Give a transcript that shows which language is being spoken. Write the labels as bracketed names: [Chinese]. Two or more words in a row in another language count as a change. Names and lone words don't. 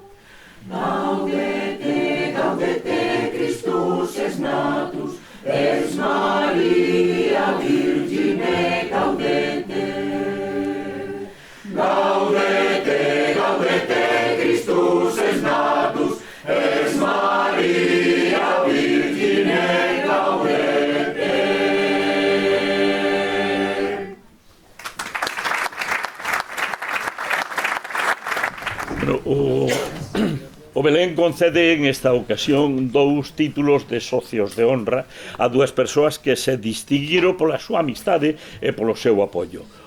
[Latin] Gaudete, gaudete, Christus es natus, es Maria Virgine, gaudete. Gaudete, gaudete, Christus es natus, es Maria Virgine, gaudete. [Galician] Bueno, o Belén concede en esta ocasión dous títulos de socios de honra a dúas persoas que se distinguiron pola súa amistade e polo seu apoio.